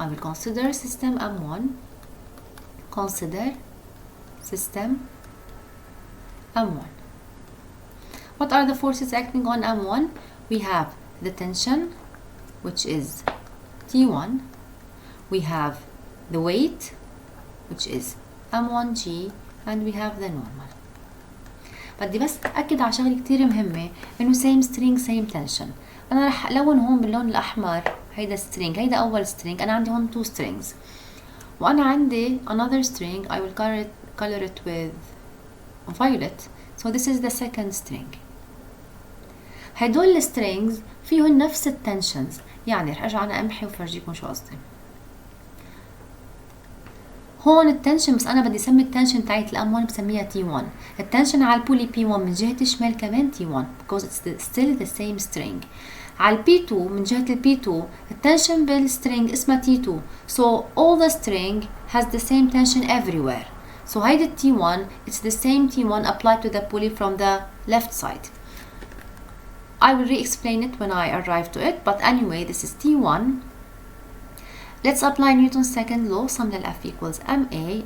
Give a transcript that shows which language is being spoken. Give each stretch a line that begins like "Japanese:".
English: I will consider system M1. Consider system M1. What are the forces acting on M1? We have the tension, which is T1. We have the weight, which is M1G, and we have the normal.
Arabic: بدي بس أكد على شغلة كتير مهمة، إنه
English: same string same tension.
Arabic: أنا رح ألون هون باللون الأحمر هيدا string، هيدا أول string. أنا عندي هون 2 strings، وأنا عندي
English: another string. I will color it with violet. So this is the second string.
Arabic: هدول السترينجز فيهم نفس التنشنز، يعني رح ارجع انا امحي وفرجيكم شو قصدي. هون التنشن، بس انا بدي اسمي التنشن تاعت الام1 بسميها T1. التنشن على البولي P1 من جهة الشمال كمان T1
English: because it's still the same string.
Arabic: على P2 من جهة P2 التنشن بالسترينج اسمها T2.
English: So all the string has the same tension everywhere. So هيدا T1, it's the same T1 applied to the pulley from the left side. I will re-explain it when I arrive to it, but anyway, this is T1. Let's apply Newton's second law. Sum لل F equals MA.